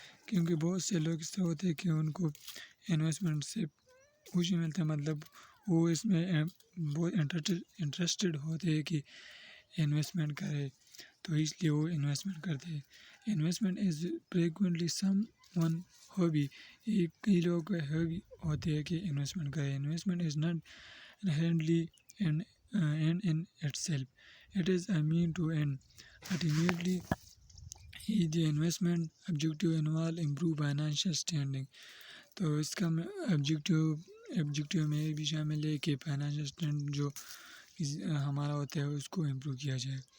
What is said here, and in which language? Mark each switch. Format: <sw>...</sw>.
<ur>کیونکہ بہت سے لوگ اس طرح ہوتے ہیں کہ ان کو انویسٹمنٹ سے خوشی ملتا ہے, مطلب وہ اس میں بہت انٹرسٹڈ ہوتے ہیں کہ انویسٹمنٹ کرے, تو اس لیے وہ انویسٹمنٹ کرتے ہیں.</ur> <en>Investment is frequently someone hobby.</en> <ur>یہ کئی لوگوں کا ہابی ہوتے ہیں کہ انویسٹمنٹ کرے.</ur> <en>Investment is not inherently and in itself, it is a mean to end. Ultimately, the investment objective involve improve financial standing.</en> <ur>تو اس کا آبجیکٹیو میں یہ بھی شامل ہے کہ فائنینشیل اسٹینڈ جو ہمارا ہوتا ہے اس کو امپروو کیا جائے.</ur>